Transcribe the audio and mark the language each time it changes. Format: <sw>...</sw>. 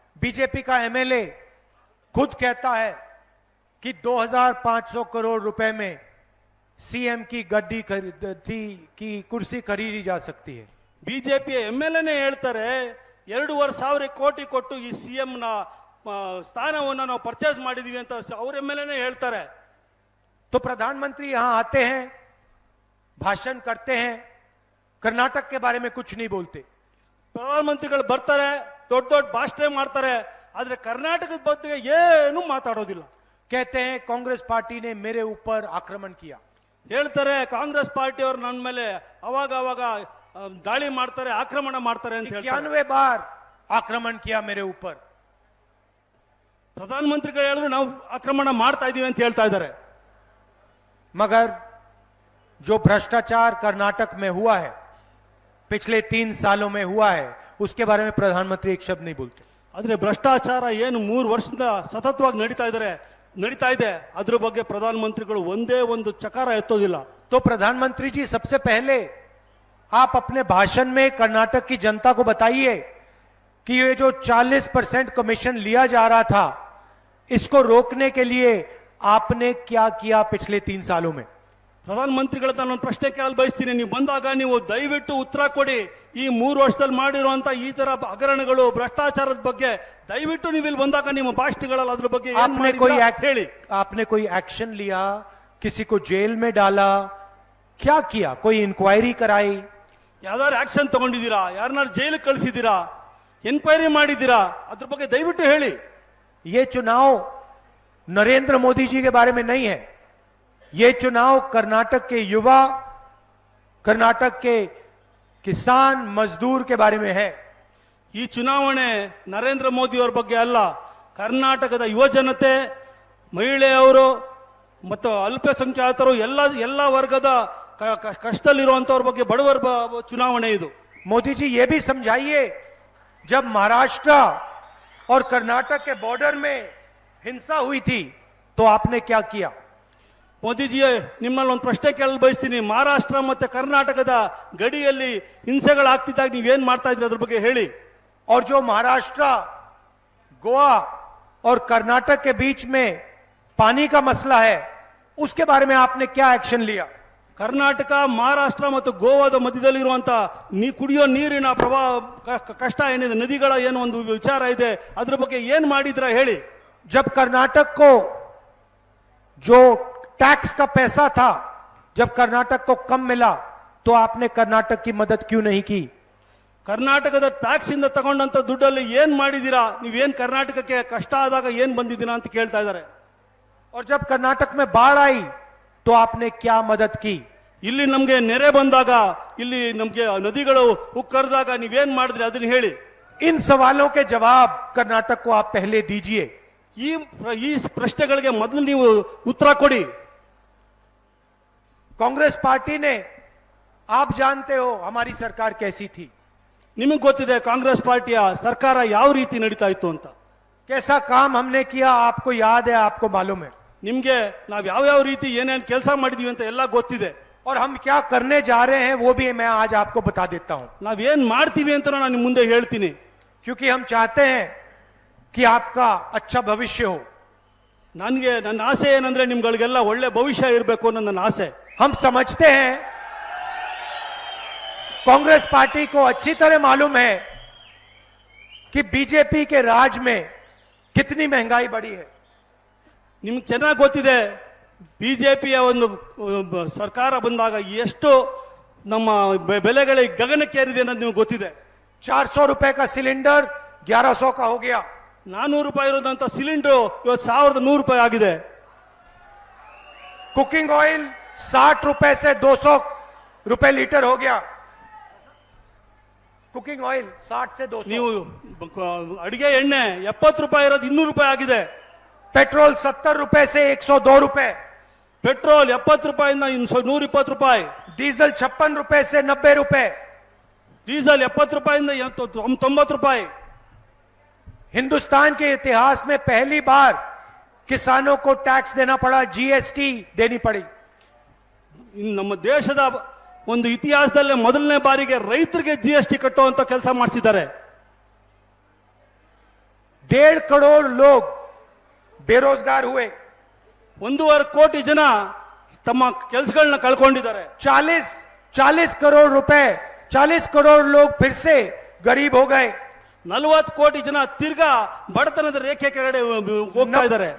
<hi>BJP का MLA खुद कहता है कि 2500 करोड़ रुपए में सीएम की गद्दी की कुर्सी खरीदी जा सकती है।</hi> <kn>ಬಿಜೆಪಿ ಎಂಎಲ್ಎನೇ ಹೇಳ್ತಾರೆ 2,500 ಕೋಟಿ ಕೊಟ್ಟು ಈ ಸಿಎಂ ನ ಸ್ಥಾನವನ್ನು ನಾವು ಪರ್ಚೇಸ್ ಮಾಡಿದೀವಿ ಅಂತ ಅವ್ರ ಎಂಎಲ್ಎನೇ ಹೇಳ್ತಾರೆ।</kn> <hi>तो प्रधानमंत्री यहां आते हैं, भाषण करते हैं, कर्नाटक के बारे में कुछ नहीं बोलते।</hi> <kn>ಪ್ರಧಾನಮಂತ್ರಿಗಳು ಬರ್ತಾರೆ, ದೊಡ್ಡ ದೊಡ್ಡ ಭಾಷಣ ಮಾಡ್ತಾರೆ, ಆದ್ರೆ ಕರ್ನಾಟಕದ ಬಗ್ಗೆ ಏನು ಮಾತಾಡೋದಿಲ್ಲ।</kn> <hi>कहते हैं कांग्रेस पार्टी ने मेरे ऊपर आक्रमण किया,</hi> <kn>ಹೇಳ್ತಾರೆ ಕಾಂಗ್ರೆಸ್ ಪಾರ್ಟಿ ಅವರು ನನ್ನ ಮೇಲೆ ಅವಾಗ ದಾಳಿ ಮಾಡ್ತಾರೆ, ಆಕ್ರಮಣ ಮಾಡ್ತಾರೆ ಅಂತ ಹೇಳ್ತಾರೆ।</kn> <hi>91 बार आक्रमण किया मेरे ऊपर।</hi> <kn>ಪ್ರಧಾನಮಂತ್ರಿಗಳು ಹೇಳಿದ್ರು ನಾವು ಆಕ್ರಮಣ ಮಾಡ್ತಾ ಇದೀವಿ ಅಂತ ಹೇಳ್ತಾ ಇದ್ದಾರೆ।</kn> <hi>मगर जो भ्रष्टाचार कर्नाटक में हुआ है, पिछले 3 सालों में हुआ है, उसके बारे में प्रधानमंत्री एक शब्द नहीं बोलते।</hi> <kn>ಆದ್ರೆ ಭ್ರಷ್ಟಾಚಾರ ಏನು 3 ವರ್ಷದಿಂದ ಸತತವಾಗಿ ನಡೀತಾ ಇದೆ, ಅದ್ರ ಬಗ್ಗೆ ಪ್ರಧಾನಮಂತ್ರಿಗಳು ಒಂದೇ ಒಂದು ಚಕಾರ ಎತ್ತೋದಿಲ್ಲ।</kn> <hi>तो प्रधानमंत्री जी सबसे पहले आप अपने भाषण में कर्नाटक की जनता को बताइए कि ये जो 40% कमीशन लिया जा रहा था, इसको रोकने के लिए आपने क्या किया पिछले 3 सालों में।</hi> <kn>ಪ್ರಧಾನಮಂತ್ರಿಗಳ ನಾನು ಪ್ರಶ್ನೆ ಕೇಳಲು ಬಯಸ್ತೀನಿ, ನೀವು ಬಂದಾಗ ನೀವು ದಯವಿಟ್ಟು ಉತ್ತರ ಕೊಡಿ। ಈ 3 ವರ್ಷದಲ್ಲಿ ಮಾಡಿರುವಂತ ಈ ತರ ಹಗರಣಗಳು, ಭ್ರಷ್ಟಾಚಾರದ ಬಗ್ಗೆ ದಯವಿಟ್ಟು ನೀವು ಇಲ್ಲಿ ಬಂದಾಗ ನಿಮ್ಮ ಭಾಷಣಗಳಲ್ಲಿ ಅದ್ರ ಬಗ್ಗೆ ಹೇಳಿ।</kn> <hi>आपने कोई एक्शन लिया, किसी को जेल में डाला, क्या किया, कोई इंक्वायरी कराई,</hi> <kn>ಯಾವ್ದಾದ್ರು ಆಕ್ಷನ್ ತಗೊಂಡಿದ್ದೀರಾ, ಯಾರನ್ನಾರು ಜೈಲಿಗೆ ಕಳಿಸಿದ್ದೀರಾ, ಎನ್ಕ್ವೈರಿ ಮಾಡಿದ್ದೀರಾ, ಅದ್ರ ಬಗ್ಗೆ ದಯವಿಟ್ಟು ಹೇಳಿ।</kn> <hi>ये चुनाव नरेंद्र मोदी जी के बारे में नहीं है, ये चुनाव कर्नाटक के युवा, कर्नाटक के किसान मजदूर के बारे में है।</hi> <kn>ಈ ಚುನಾವಣೆ ನರೇಂದ್ರ ಮೋದಿ ಅವರ ಬಗ್ಗೆ ಅಲ್ಲ, ಕರ್ನಾಟಕದ ಯುವ ಜನತೆ, ಮಹಿಳೆಯರು ಮತ್ತು ಅಲ್ಪಸಂಖ್ಯಾತರು ಎಲ್ಲ ವರ್ಗದ ಕಷ್ಟದಲ್ಲಿರುವಂತವ್ರ ಬಗ್ಗೆ, ಬಡವರ ಚುನಾವಣೆ ಇದು।</kn> <hi>मोदी जी ये भी समझाइए, जब महाराष्ट्र और कर्नाटक के बॉर्डर में हिंसा हुई थी तो आपने क्या किया?</hi> <kn>ಮೋದಿಜಿ ನಿಮ್ಮಲ್ಲಿ ಒಂದು ಪ್ರಶ್ನೆ ಕೇಳಲು ಬಯಸ್ತೀನಿ. ಮಹಾರಾಷ್ಟ್ರ ಮತ್ತೆ ಕರ್ನಾಟಕದ ಗಡಿಯಲ್ಲಿ ಹಿಂಸೆಗಳಾಗ್ತಿದ್ದಾಗ ನೀವೇನ್ ಮಾಡ್ತಾ ಇದ್ರಿ ಅದ್ರ ಬಗ್ಗೆ ಹೇಳಿ.</kn> <hi>और जो महाराष्ट्र, गोवा और कर्नाटक के बीच में पानी का मसला है, उसके बारे में आपने क्या एक्शन लिया?</hi> <kn>ಕರ್ನಾಟಕ, ಮಹಾರಾಷ್ಟ್ರ ಮತ್ತು ಗೋವಾದ ಮಧ್ಯದಲ್ಲಿರುವಂತ ಕುಡಿಯೋ ನೀರಿನ ಪ್ರವಾಹ ಕಷ್ಟ ಏನಿದೆ, ನದಿಗಳ ಏನು ಒಂದು ವಿಚಾರ ಇದೆ, ಅದ್ರ ಬಗ್ಗೆ ಏನ್ ಮಾಡಿದ್ರ ಹೇಳಿ.</kn> <hi>जब कर्नाटक को जो टैक्स का पैसा था, जब कर्नाटक को कम मिला तो आपने कर्नाटक की मदद क्यों नहीं की?</hi> <kn>ಕರ್ನಾಟಕದ ಟ್ಯಾಕ್ಸ್ ಇಂದ ತಗೊಂಡಂತ ದುಡ್ಡಲ್ಲಿ ಏನ್ ಮಾಡಿದೀರಾ? ನೀವೇನ್ ಕರ್ನಾಟಕಕ್ಕೆ ಕಷ್ಟ ಆದಾಗ ಏನ್ ಬಂದಿದ್ದೀರಾ ಅಂತ ಕೇಳ್ತಾ ಇದ್ದಾರೆ.</kn> <hi>और जब कर्नाटक में बाढ़ आई तो आपने क्या मदद की?</hi> <kn>ಇಲ್ಲಿ ನಮ್ಗೆ ನೆರೆ ಬಂದಾಗ, ಇಲ್ಲಿ ನಮ್ಗೆ ನದಿಗಳು ಉಕ್ಕರಿದಾಗ ನೀವೇನ್ ಮಾಡಿದ್ರಿ ಅದನ್ನ ಹೇಳಿ.</kn> <hi>इन सवालों के जवाब कर्नाटक को आप पहले दीजिए.</hi> <kn>ಈ ಪ್ರಶ್ನೆಗಳಿಗೆ ಮೊದಲು ನೀವು ಉತ್ತರ ಕೊಡಿ.</kn> <hi>कांग्रेस पार्टी ने, आप जानते हो हमारी सरकार कैसी थी,</hi> <kn>ನಿಮಗೆ ಗೊತ್ತಿದೆ ಕಾಂಗ್ರೆಸ್ ಪಾರ್ಟಿಯ ಸರ್ಕಾರ ಯಾವ ರೀತಿ ನಡೀತಾ ಇತ್ತು ಅಂತ.</kn> <hi>कैसा काम हमने किया आपको याद है, आपको मालूम है.</hi> <kn>ನಿಮ್ಗೆ ನಾವ್ ಯಾವ ರೀತಿ ಏನೇನ್ ಕೆಲಸ ಮಾಡಿದೀವಿ ಅಂತ ಎಲ್ಲ ಗೊತ್ತಿದೆ.</kn> <hi>और हम क्या करने जा रहे हैं वो भी मैं आज आपको बता देता हूं.</hi> <kn>ನಾವೇನ್ ಮಾಡ್ತೀವಿ ಅಂತ ನಾನು ನಿಮ್ ಮುಂದೆ ಹೇಳ್ತೀನಿ.</kn> <hi>क्योंकि हम चाहते हैं कि आपका अच्छा भविष्य हो.</hi> <kn>ನನಗೆ ನನ್ನ ಆಸೆ ಏನಂದ್ರೆ ನಿಮ್ಗಳಿಗೆಲ್ಲ ಒಳ್ಳೆ ಭವಿಷ್ಯ ಇರಬೇಕು ಅನ್ನೋ ನನ್ನ ಆಸೆ.</kn> <hi>हम समझते हैं, कांग्रेस पार्टी को अच्छी तरह मालूम है कि बीजेपी के राज में कितनी महंगाई बढ़ी है.</hi> <kn>ನಿಮ್ಗೆ ಚೆನ್ನಾಗಿ ಗೊತ್ತಿದೆ ಬಿಜೆಪಿಯ ಒಂದು ಸರ್ಕಾರ ಬಂದಾಗ ಎಷ್ಟು ನಮ್ಮ ಬೆಲೆಗಳಿಗೆ ಗಗನಕ್ಕೇರಿದೆ ಅನ್ನೋದು ನಿಮ್ಗೆ ಗೊತ್ತಿದೆ.</kn> <hi>400 रुपए का सिलेंडर 1100 का हो गया.</hi> <kn>400 ರೂಪಾಯಿ ಇರೋದಂತ ಸಿಲಿಂಡರ್ ಇವತ್ತು 1100 ರೂಪಾಯಿ ಆಗಿದೆ.</kn> <hi>कुकिंग ऑयल 60 रुपए से 200 रुपए लीटर हो गया. कुकिंग ऑयल 60 से 200.</hi> <kn>ನೀವು ಅಡಿಗೆ ಎಣ್ಣೆ 70 ರೂಪಾಯಿ ಇರೋದು 200 ರೂಪಾಯಿ ಆಗಿದೆ.</kn> <hi>पेट्रोल 70 रुपए से 102 रुपए.</hi> <kn>ಪೆಟ್ರೋಲ್ 70 ರೂಪಾಯಿಂದ 120 ರೂಪಾಯಿ.</kn> <hi>डीजल 56 रुपए से 90 रुपए.</hi> <kn>ಡೀಸೆಲ್ 70 ರೂಪಾಯಿಂದ 90 ರೂಪಾಯಿ.</kn> <hi>हिंदुस्तान के इतिहास में पहली बार किसानों को टैक्स देना पड़ा, जीएसटी देनी पड़ी.</hi> <kn>ನಮ್ಮ ದೇಶದ ಒಂದು ಇತಿಹಾಸದಲ್ಲೇ ಮೊದಲನೇ ಬಾರಿಗೆ ರೈತರಿಗೆ ಜಿಎಸ್ಟಿ ಕಟ್ಟುವಂತ ಕೆಲಸ ಮಾಡಿಸಿದ್ದಾರೆ.</kn> <hi>1.5 करोड़ लोग बेरोजगार हुए.</hi> <kn>1.5 ಕೋಟಿ ಜನ ತಮ್ಮ ಕೆಲಸಗಳನ್ನ ಕಳ್ಕೊಂಡಿದ್ದಾರೆ.</kn> <hi>40 करोड़ रुपए, 40 करोड़ लोग फिर से गरीब हो गए.</hi> <kn>40 ಕೋಟಿ ಜನ ತಿರ್ಗಾ ಬಡತನದ ರೇಖೆ ಕೆಳಗಡೆ ಹೋಗ್ತಾ ಇದ್ದಾರೆ.</kn>